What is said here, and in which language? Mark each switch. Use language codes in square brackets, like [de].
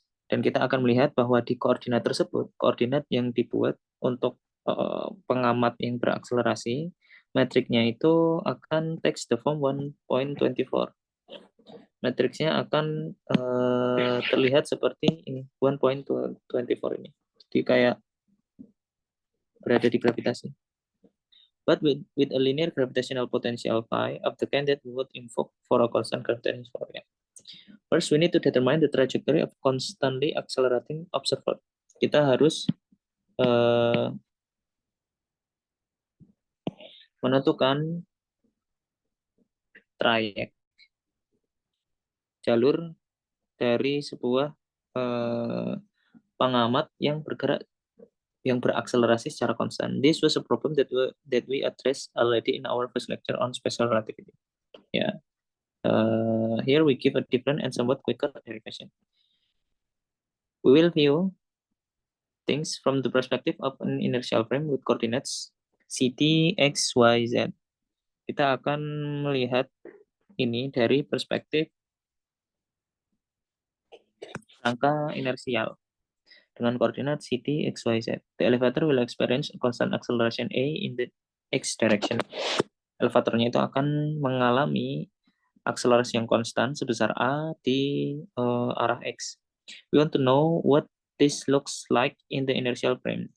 [id] Dan kita akan melihat bahwa di koordinat tersebut, koordinat yang dibuat untuk pengamat yang berakselerasi, metriknya itu akan takes the form 1.24. Matriksnya akan terlihat seperti ini, 1.24 ini. Jadi kayak berada di gravitasi. [en] But with a linear gravitational potential phi of the kind that we would invoke for a constant gravitational force. First, we need to determine the trajectory of constantly accelerating observer. [id] Kita harus menentukan trayek, jalur dari sebuah pengamat yang bergerak, yang berakselerasi secara konstan. [en] This was a problem that we addressed already in our first lecture on special relativity. Yeah. Here we give a different and somewhat quicker derivation. We will view things from the perspective of an inertial frame with coordinates ct, x, y, z. [id] Kita akan melihat ini dari perspektif rangka inersial dengan koordinat ct, x, y, z. [en] The elevator will experience a constant acceleration a in the x direction. [id] Elevatornya itu akan mengalami akselerasi yang konstan sebesar a di arah x. [en] We want to know what this looks like in the inertial frame.